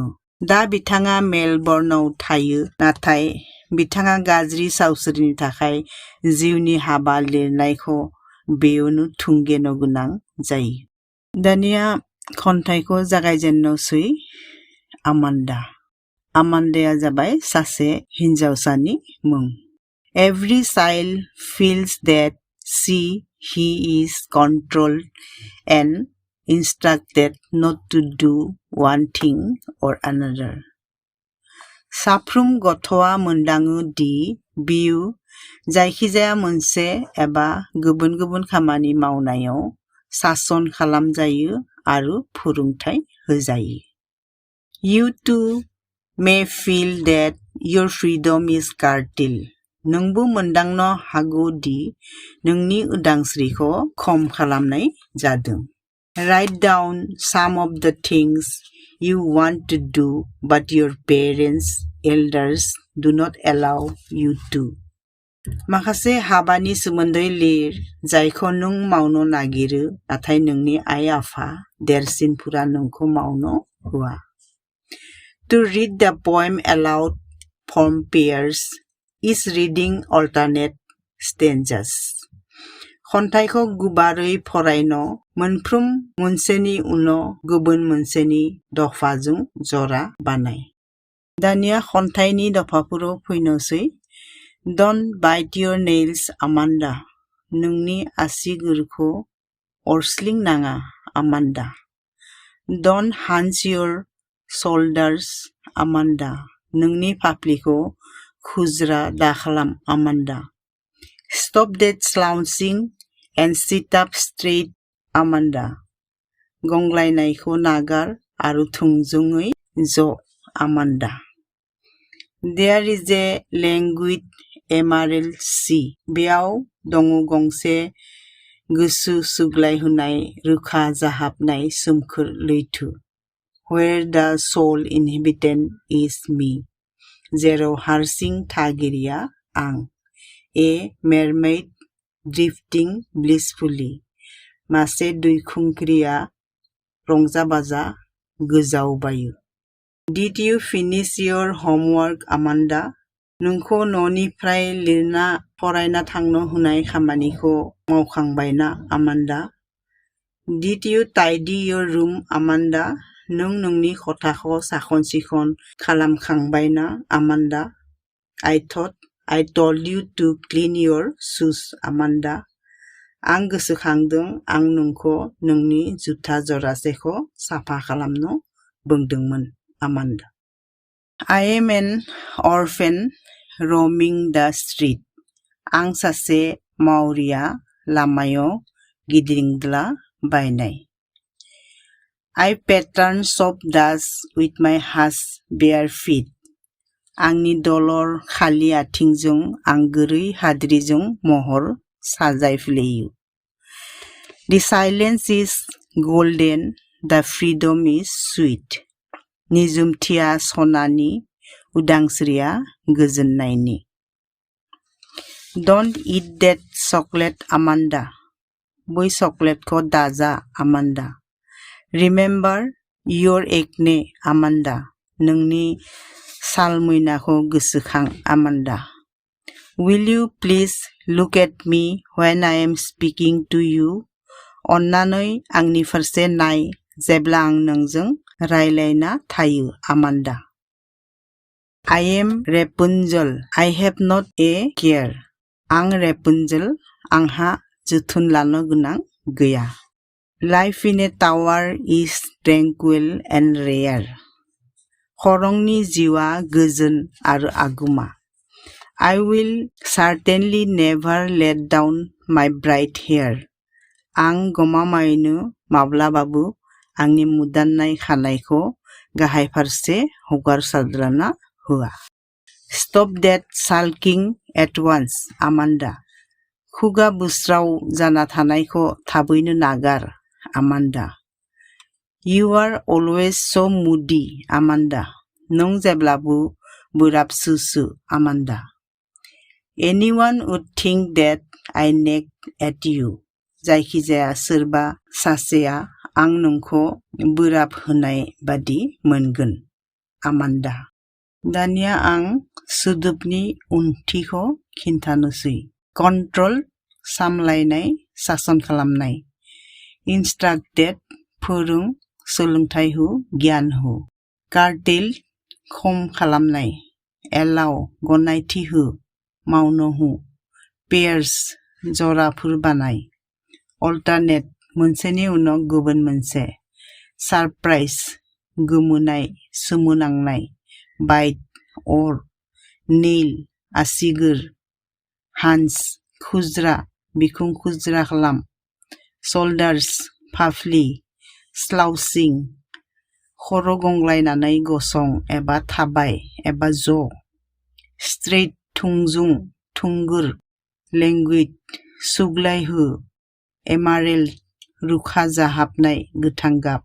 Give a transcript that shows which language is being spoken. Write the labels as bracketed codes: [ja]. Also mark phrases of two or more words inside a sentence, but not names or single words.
[brx] दा बिथाङा मेलबर्नआव थायो, नाथाय बिथाङा गाज्रि सावस्रिनि थाखाय जिउनि हाबा लिरनायखौ बेयावनो थुंगेनो गोनां जायो. दानिया खन्थाइखौ जागायजेननोसै. आमान्दाया जाबाय सासे हिनजावसानि मुं. [en] Every child feels that he is controlled and instructed not to do one thing or another. [brx] साफ्रोम गथ'आ मोनदाङो दि बियो जायखिजाया मोनसे एबा गुबुन खामानि मावनायाव सासन खालामजायो आरो फोरोंथाय होजायो. [en] You too may feel that your freedom is curtailed. [brx] नोंबो मोनदांनो हागौ दि नोंनि उदांस्रिखौ खम खालामनाय जादों. [en] Write down some of the things you want to do, but your parents, elders do not allow you to. [brx] माखासे हाबानि सोमोन्दै लिर जायखौ नों मावनो नागिरो, नाथाय नोंनि आइ-आफा देरसिनफोरा नोंखौ मावनो होआ. [en] To read the poem aloud from pairs, each reading alternate stanzas. [brx] खन्थाइखौ गुवारै फरायनो मोनफ्रोम मोनसेनि उनाव गुबुन मोनसेनि दफाजों जरा बानाय. दानिया खन्थाइनि दफाफोराव फैनोसै. [en] Don't bite your nails, Amanda. [brx] नोंनि आसिगुरखौ अरस्लिंनाङा, Amanda. [en] Don't hunch your shoulders, Amanda. [brx] नोंनि फाफ्लिखौ खुज्रा दाखालाम, Amanda. [en] Stop that slouching and sit up straight, Amanda. [brx] गंग्लायनायखौ नागार आरो थोंजोङै ज', Amanda. [en] There is a languid emerald sea. [brx] बेयाव दङ गंसे गोसो सुग्लायहोनाय रोखा जाहाबनाय सोमखोर लैथो. [en] Where the sole inhabitant is me. [brx] जेराव हारसिं थागिरिया आं. [en] A mermaid drifting blissfully. [brx] मासे दैखुंख्रिया रंजा-बाजा गोजावबायो. [en] Did you finish your homework, Amanda? [brx] नोंखौ न'निफ्राय लिरना फरायना थांनो होनाय खामानिखौ मावखांबायना, Amanda? [en] Did you tidy your room, Amanda? [brx] नों नोंनि खथाखौ साखोन-सिखोन खालामखांबायना, Amanda? [en] I thought I told you to clean your shoes, Amanda. [brx] आं गोसोखांदों आं नोंखौ नोंनि जुथा जरासेखौ साफा खालामनो बुंदोंमोन, Amanda. [en] I am an orphan roaming the street. [brx] आं सासे मावरिया लामायाव गिदिंग्ला बायनाय. [en] I pattern soft dust with my hush bare feet. [brx] आंनि दलर खालि आथिंजों आं गोरै हाद्रिजों महर साजायफ्लेयो. [en] The silence is golden, the freedom is sweet. [brx] निजुमथिया सनानि, उदांस्रिया गोजोननायनि. [en] Don't eat that chocolate, Amanda. [brx] बै चकलेटखौ दाजा, Amanda. [en] Remember your acne, Amanda. [brx] नोंनि सालमैनाखौ गोसोखां, Amanda. [en] Will you please look at me when I am speaking to you? [brx] अन्नानै आंनि फारसे नाय जेब्ला आं नोंजों रायलायना थायो, Amanda. [en] I am Rapunzel. I have not a care. [brx] आं Rapunzel. आंहा जोथोन लानो गोनां गैया. [en] Life in a tower is tranquil and rare. [brx] खरंनि जिउआ गोजोन आरो आगुमा. [en] I will certainly never let down my bright hair. [brx] आं गमामायैनो माब्लाबाबो आंनि मुदाननाय खानायखौ गाहाय फारसे हगारसारना होआ. [en] Stop that sulking at once, Amanda. [brx] खुगा बुस्राव जाना थानायखौ थाबैनो नागार, Amanda. [en] You are always so moody, Amanda. [brx] नों जेब्लाबो बोराब सुसु, Amanda. [en] Anyone would think that I nag at you. [brx] जायखिजाया सोरबा सासेया आं नोंखौ बोराब होनाय बादि मोनगोन, Amanda. दानिया आं सोदोबनि ओंथिखौ खिन्थानोसै. Control, सामलायनाय, सासन खालामनाय. Instructed, फोरों, सोलोंथाय हो, गियान हो. Curtail, खम खालामनाय. Allow, गनायथि हो, मावनो हो. Pairs, जराफोर बानाय. Alternate, मोनसेनि उनाव गुबुन मोनसे. Surprise, गोमोनाय, सोमोनांनाय. Bite, अर. Nail, आसिगोर. Hands, खुज्रा, बिखुं खुज्रा खालाम. Shoulders, फाफ्लि. Slouching, खर' गंग्लायनानै गसं एबा थाबाय एबा ज'. Straight, थोंजों, थोंगोर. Languid, सुग्लायहो. Emerald, रुखा जाहाबनाय, गोथां गाब.